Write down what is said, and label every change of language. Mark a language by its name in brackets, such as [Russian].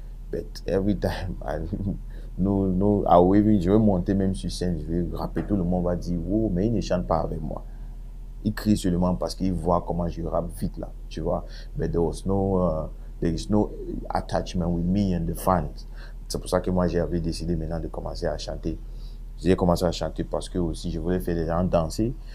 [English] But every time, [French] je vais monter même sur scène, je vais rapper, tout le monde va dire, oh, mais il ne chante pas avec moi. Il crie seulement parce qu'il voit comment je rappe vite là, tu vois. [English] But there is no attachment with me and the fans. [French] C'est pour ça que moi j'avais décidé maintenant de commencer à chanter. J'ai commencé à chanter parce que aussi je voulais faire les gens danser.